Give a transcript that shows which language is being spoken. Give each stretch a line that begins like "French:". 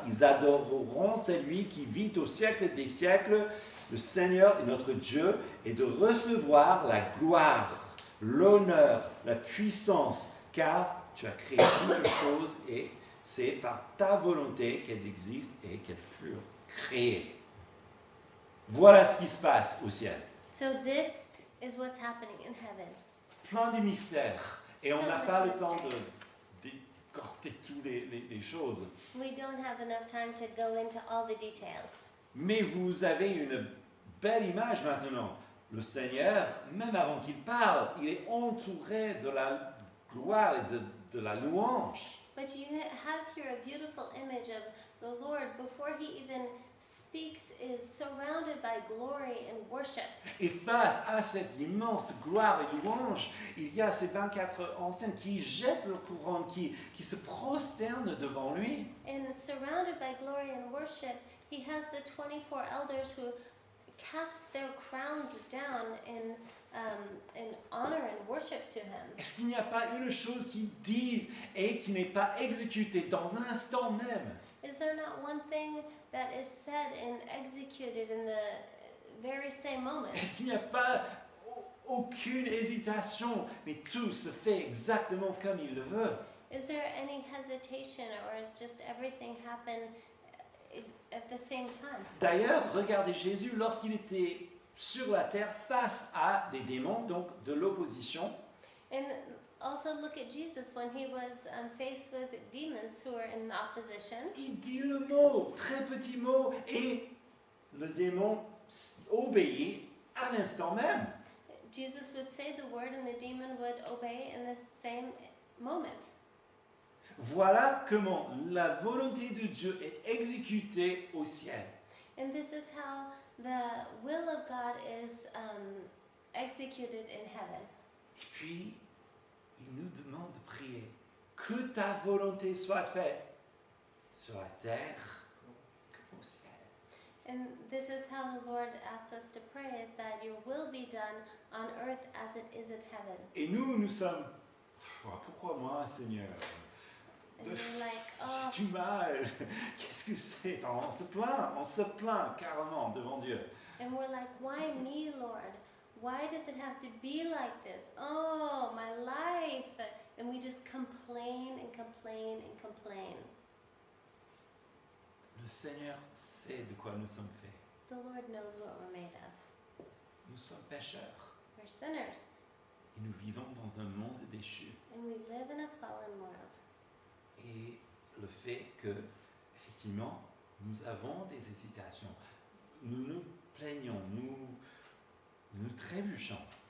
French: Ils adoreront celui qui vit au siècle des siècles, le Seigneur et notre Dieu, et de recevoir la gloire, l'honneur, la puissance, car tu as créé toutes choses et c'est par ta volonté qu'elles existent et qu'elles furent créées. Voilà ce qui se passe au ciel.
English: So this is what's happening in heaven.
French: Plein de mystères. Et on
English: So
French: n'a
English: much
French: pas le temps
English: mystery.
French: de décorter toutes les choses.
English: We don't have enough time to go into all the details.
French: Mais vous avez une belle image maintenant. Le Seigneur, même avant qu'il parle, il est entouré de la gloire et de la louange.
English: But you have here a beautiful image of the Lord before he even speaks is surrounded by glory and worship.
French: Et face à cette immense gloire et louange, il y a ces 24 anciens qui jettent leur couronne, qui se prosternent devant lui.
English: And surrounded by glory and worship, he has the 24 elders who cast their crowns down in honor and worship to him.
French: Est-ce qu'il n'y a pas une chose qu'ils disent et qui n'est pas exécutée dans l'instant même?
English: Is there not one thing that is said and executed in the very same moment?
French: Est-ce qu'il n'y a pas aucune hésitation, mais tout se fait exactement comme il le veut?
English: Is there any hesitation, or is just everything happen at the same time?
French: D'ailleurs, regardez Jésus lorsqu'il était sur la terre face à des démons, donc de l'opposition.
English: And also look at Jesus when he was faced with demons who were in opposition.
French: Il dit le mot, très petit mot, et le démon obéit à l'instant même.
English: Jesus would say the word and the demon would obey in the same moment.
French: Voilà comment la volonté de Dieu est exécutée au ciel.
English: And this is how the will of God is executed in heaven.
French: Et puis, il nous demande de prier. Que ta volonté soit faite sur la terre comme au ciel.
English: And this is how the Lord asks us to pray, is that your will be done on earth as it is in heaven.
French: Et nous sommes... Pourquoi moi, Seigneur?
English: And you're like, oh,
French: J'ai du mal. Qu'est-ce que c'est? Enfin, on se plaint carrément devant Dieu.
English: and we're like, why me, Lord? Why does it have to be like this? Oh, my life. And we just complain and complain and complain.
French: Le Seigneur sait de quoi nous sommes faits.
English: The Lord knows what we're made of.
French: Nous sommes pécheurs.
English: We're sinners.
French: Et nous vivons dans un monde déchu.
English: And we live in a fallen world.
French: Et le fait que, effectivement, nous avons des hésitations. Nous nous plaignons, nous trébuchons.